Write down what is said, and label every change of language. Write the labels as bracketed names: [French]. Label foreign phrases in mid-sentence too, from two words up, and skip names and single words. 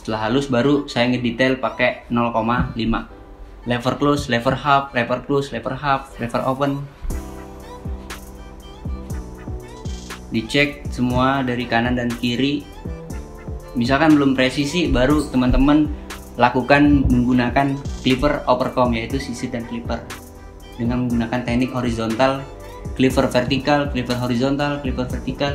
[Indonesian] Setelah halus baru saya ngedetail pakai 0,5. [English] Lever close, lever half, lever close, lever half, lever open. [Indonesian] Dicek semua dari kanan dan kiri. Misalkan belum presisi, baru teman-teman lakukan menggunakan [English] cleaver overcomb, [Indonesian] yaitu sisir dan clipper, dengan menggunakan teknik horizontal, cleaver vertikal, cleaver horizontal, cleaver vertikal.